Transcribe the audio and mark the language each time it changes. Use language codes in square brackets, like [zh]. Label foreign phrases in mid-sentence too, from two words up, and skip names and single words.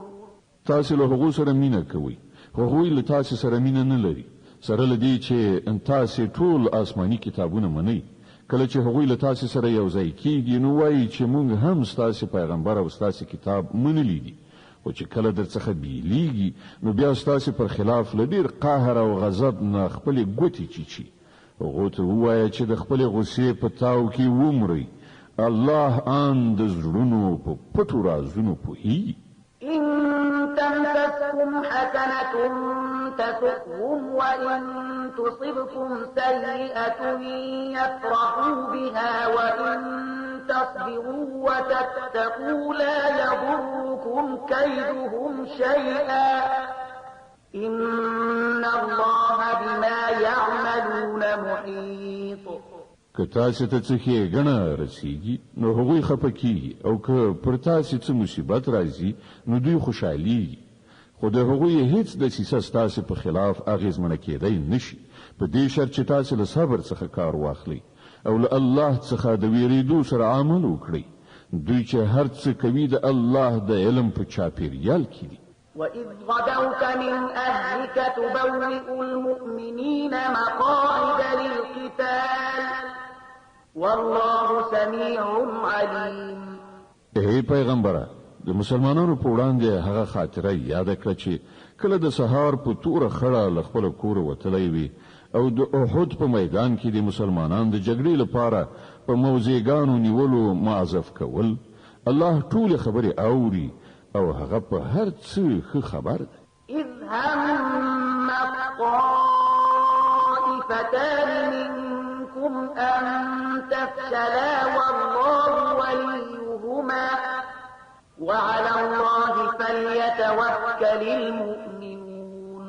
[ps] تاسو له هغو سره مینه کوئ، هغوی له تاسو سره مینه نه لري، سره له دې چې تاسو ټول آسماني کتابونه منئ. کله چې هغوی له تاسو سره یو ځای کیږي نو وایي چې موږ هم ستاسو پیغمبر او ستاسو کتاب منلی دي، او چې کله درڅخه بیلیږي نو بیا ستاسو پر خلاف له ډیر قهر او غضب نه خپل ګوتې چیچي. هغه ته وایي چې د خپل غصې په تاو کې ومري. الله ان د زړونو په پټو رازونو پوهیږي. [ar] إن تمسسكم حسنة تسؤهم وإن تصبكم سيئة يفرحوا بها وإن تصبروا وتتقوا لا يضركم كيدهم شيئا إن الله بما يعملون محيط. [ps] که تاسو ته څه ښېګڼه رسیږي نو هغوی خفه کیږي او که پر تاسو څه مصیبت راځي نو دوی خوشحاليږي. خو د هغوی هیڅ دسیسه ستاسو په خلاف اغیزمنه کېدای نشي په دې شرط چې تاسو له صبر څخه کار واخلئ او له الله څخه د ویریدو سره عمل وکړئ. دوی چې هر څه کوي د الله د علم په چاپیریال کې دي. [ar] وإذ غدوت من أهلك تبوئ المؤمنين مقاعد للقتال والله سميع عليم. [ps] اے پیغمبره، د مسلمانانو په وړاندې هغه خاطره یاد کړه چې کله د سهار په توره خړه له خپل کور وتلی وي او د احد په میدان کې د مسلمانانو د جګړې لپاره په موضعګانو نیولو معذف کول. الله ټول خبرې اوري او هغه په هر څه خبر دی. [ar] إذ هم طائفتان منكم أن تفشلا والله وليهما وعلى الله فليتوكل المؤمنون.